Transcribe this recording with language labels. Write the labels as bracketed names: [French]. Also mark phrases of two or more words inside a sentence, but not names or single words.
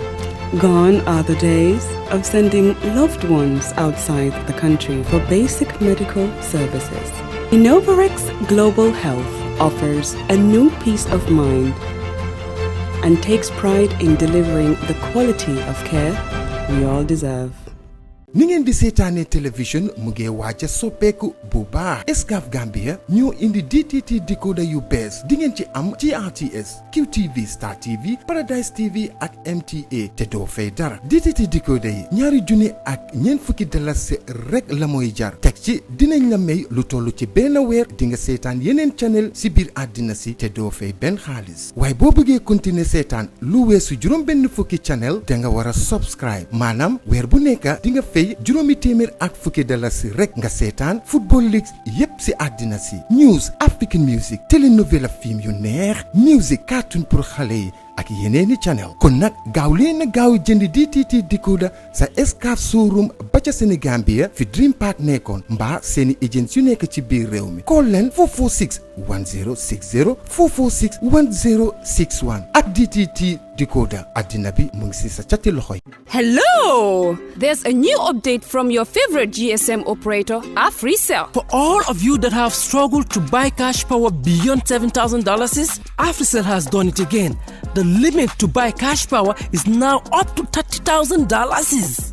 [English] Gone are the days of sending loved ones outside the country for basic medical services. Innovarex Global Health offers a new peace of mind and takes pride in delivering the quality of care we all deserve. [Wolof] ni ngeen di seetaane télévision mu ngi waaj a soppeeku bu baax Excaf Gambia ñoo indi DTT decoder yu bees di ngeen ci am GRTS QTV Star TV Paradise TV ak MTA te doo fay dara DTT decoder yi ñaari junni ak ñeent fukki dalasi rek la mooy jar teg ci dinañ la may lu toll ci benn weer di nga seetaan yeneen channel si biir àddina si te doo fay benn xaalis waaye boo bëggee continuer seetaan lu weesu juróom benn fukki channel da nga war a subscribe maanaam weer bu nekk di nga juróomi téeméer ak fukki dalasi rek nga seetaan [English] football leagues [Wolof] yépp si àddina si [English] news African music [Wolof] telenovela film yu neex music cartoon pour xale yi ak yeneeni channel kon nag gaaw leen na gaaw jënd DTT decoder sa Excaf showroom ba ca Sénégambia fi Dream Park nekkoon mbaa seeni agents yu nekk ci biir réew mi call leen 446 1060 446 1061 ak DTT decoder àddina bi mu ngi si sa cati loxo yi. [English] Hello! There's a new update from your favorite GSM operator, AfriCell. For all of you that have struggled to buy cash power beyond $7,000, AfriCell has done it again. The limit to buy cash power is now up to $30,000.